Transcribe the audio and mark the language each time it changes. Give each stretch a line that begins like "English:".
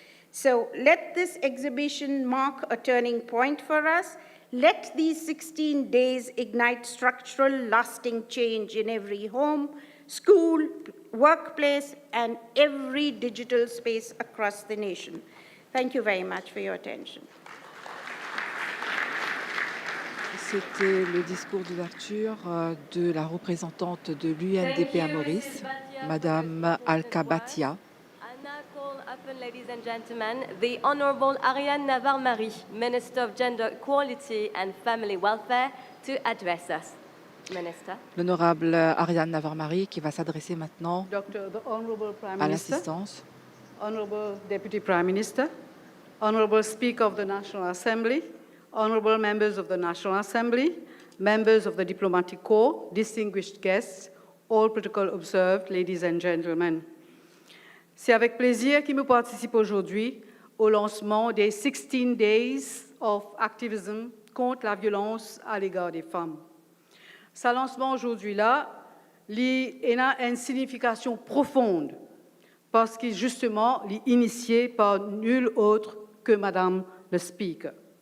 English: So let this exhibition mark a turning point for us. Let these 16 days ignite structural, lasting change in every home, school, workplace, and every digital space across the nation. Thank you very much for your attention.
French: C'était le discours d'ouverture de la représentante de l'UNDP à Maurice, Madame Alkabatia.
English: I now call upon, ladies and gentlemen, the Honorable Ariane Navarre-Marie, Minister of Gender Equality and Family Welfare, to address us. Minister.
French: L'honorable Ariane Navarre-Marie qui va s'adresser maintenant à l'assistance.
English: Honorable Deputy Prime Minister, Honorable Speaker of the National Assembly, Honorable members of the National Assembly, members of the Diplomatic Corps, distinguished guests, all protocol observed, ladies and gentlemen.
French: C'est avec plaisir que je participe aujourd'hui au lancement des 16 Days of Activism contre la violence à l'égard des femmes. Sa lancement aujourd'hui-là, il a une signification profonde parce qu'il justement est initié par nul autre que Madame le Speaker.